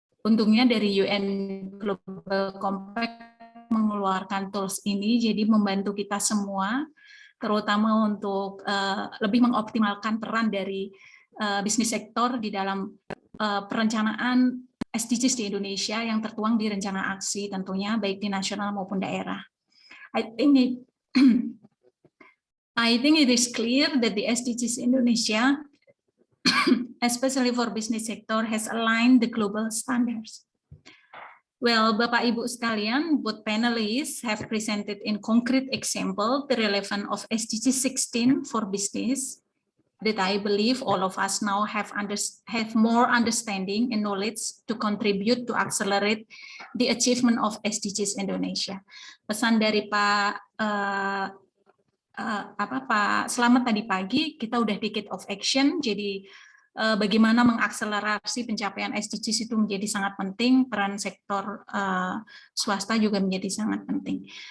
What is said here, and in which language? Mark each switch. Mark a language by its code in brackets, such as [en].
[id] Untungnya dari UN Global Compact mengeluarkan tools ini, jadi membantu kita semua, terutama untuk lebih mengoptimalkan peran dari bisnis sektor di dalam perencanaan SDGs di Indonesia yang tertuang di rencana aksi tentunya baik di nasional maupun daerah. [en] I think it is clear that the SDGs Indonesia, especially for business sector, has aligned the global standards. Well, [id] Bapak Ibu sekalian, [en] both panelists have presented in concrete example the relevance of SDG 16 for business that I believe all of us now have more understanding and knowledge to contribute to accelerate the achievement of SDGs Indonesia. [id] Pesan dari Pak Slamet tadi pagi, kita udah [en] decade of action, [id] jadi bagaimana mengakselerasi pencapaian SDGs itu menjadi sangat penting, peran sektor swasta juga menjadi sangat penting.